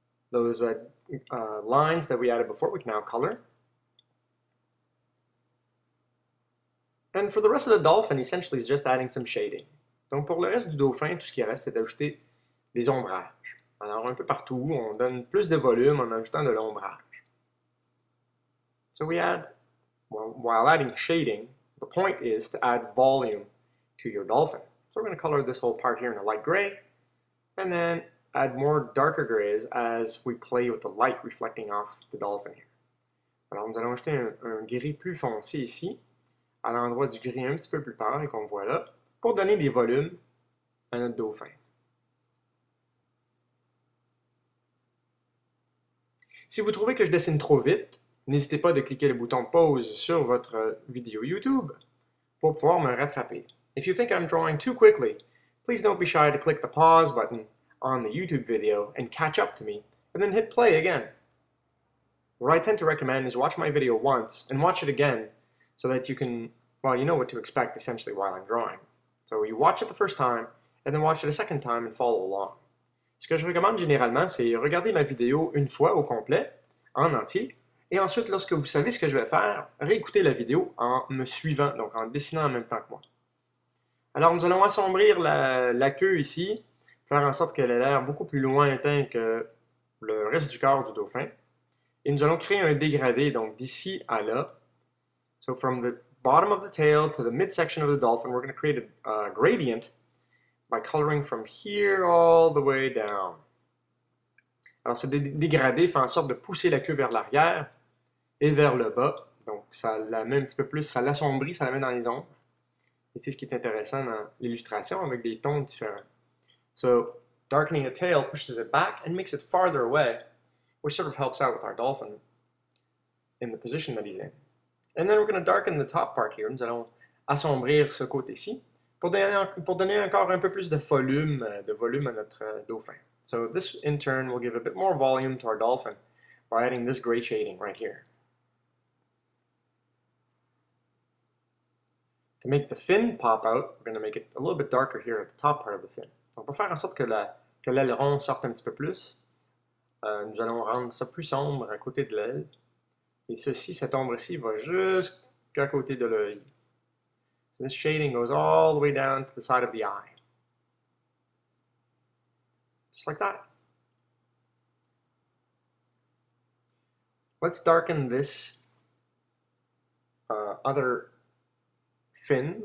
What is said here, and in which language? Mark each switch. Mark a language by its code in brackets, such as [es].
[en] those lines that we added before, we can now color. And for the rest of the dolphin, essentially, it's just adding some shading. [fr] Donc pour le reste du dauphin, tout ce qui reste, c'est d'ajouter des ombrages. Alors un peu partout, on donne plus de volume en ajoutant de l'ombrage. [en] So we add, well, while adding shading, the point is to add volume to your dolphin. So we're going to color this whole part here in a light gray, and then add more darker grays as we play with the light reflecting off the dolphin here. [fr] Alors nous allons ajouter un gris plus foncé ici, à l'endroit du gris un petit peu plus pâle qu'on voit là, pour donner des volumes à notre dauphin. Si vous trouvez que je dessine trop vite, n'hésitez pas de cliquer le bouton pause sur votre vidéo YouTube pour pouvoir me rattraper. [en] If you think I'm drawing too quickly, please don't be shy to click the pause button on the YouTube video and catch up to me, and then hit play again. What I tend to recommend is watch my video once and watch it again so that you can, well, you know what to expect essentially while I'm drawing. So you watch it the first time and then watch it a second time and follow along. [fr] Ce que je recommande généralement, c'est regarder ma vidéo une fois au complet, en entier, et ensuite, lorsque vous savez ce que je vais faire, réécoutez la vidéo en me suivant, donc en dessinant en même temps que moi. Alors, nous allons assombrir la queue ici, faire en sorte qu'elle ait l'air beaucoup plus lointain que le reste du corps du dauphin. Et nous allons créer un dégradé, donc d'ici à là. [en] So from the bottom of the tail to the midsection of the dolphin, we're going to create a gradient by coloring from here all the way down. [fr] Alors, ce dégradé fait en sorte de pousser la queue vers l'arrière et vers le bas. Donc, ça la met un petit peu plus, ça l'assombrit, ça la met dans les ombres. Et c'est ce qui est intéressant dans l'illustration avec des tons différents. [en] So, darkening a tail pushes it back and makes it farther away, which sort of helps out with our dolphin in the position that he's in. And then we're going to darken the top part here. [fr] Nous allons assombrir ce côté-ci pour donner encore un peu plus de volume à notre dauphin. [en] So this, in turn, will give a bit more volume to our dolphin by adding this gray shading right here. To make the fin pop out, we're going to make it a little bit darker here at the top part of the fin. [fr] Donc, pour faire en sorte que l'aileron sorte un petit peu plus, nous allons rendre ça plus sombre à côté de l'aile. Et ceci, cette ombre-ci, va jusqu'à côté de l'œil. [en] This shading goes all the way down to the side of the eye. Just like that. Let's darken this other fin.